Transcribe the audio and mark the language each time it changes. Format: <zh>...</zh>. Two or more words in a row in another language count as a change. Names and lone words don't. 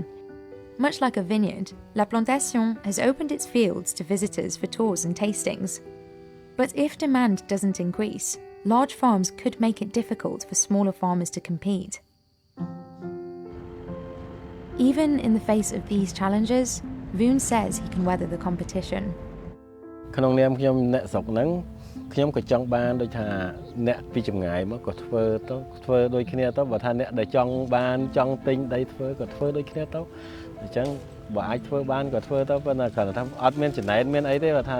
<en>Much like a vineyard, La Plantation has opened its fields to visitors for tours and tastings. But if demand doesn't increase, large farms could make it difficult for smaller farmers to compete. Even in the face of these challenges, Voon says he can weather the competition.</en> <km>ក្នុងនាមខ្ញុំអ្នកស្រុកហ្នឹងខ្ញុំក៏ចង់បានដូចថាអ្នកពីចម្ងាយមកក៏ធ្វើដូចគ្នាទៅបើថាអ្នកដែលចង់បានចង់ទិញដីធ្វើក៏ ធ្វើដូចគ្នាទៅអញ្ចឹងបើអាចធ្វើបានក៏ធ្វើទៅប៉ុន្តែគ្រាន់តែថាអត់មានចំណែនមានអីទេបើថា</km>